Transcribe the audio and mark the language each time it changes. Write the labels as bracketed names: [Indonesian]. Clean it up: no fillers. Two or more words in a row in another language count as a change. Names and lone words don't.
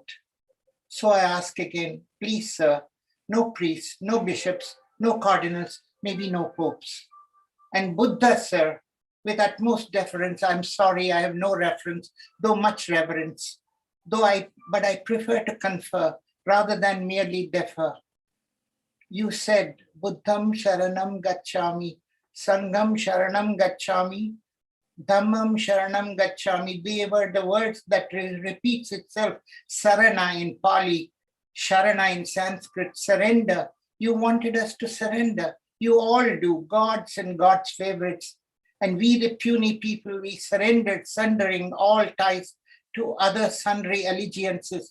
[English] So I ask again, please, sir, no priests, no bishops, no cardinals, maybe no popes. And Buddha, sir, With utmost deference, I'm sorry I have no reference, though much reverence. But I prefer to confer rather than merely defer. You said, [Sanskrit] Buddham Sharanam Gacchami, Sangam Sharanam Gacchami, Dhammam Sharanam Gacchami. [English] They were the words that repeats itself. Sarana in Pali, Sharana in Sanskrit, surrender. You wanted us to surrender. You all do, gods and God's favorites. And we, the puny people, we surrendered, sundering all ties to other sundry allegiances.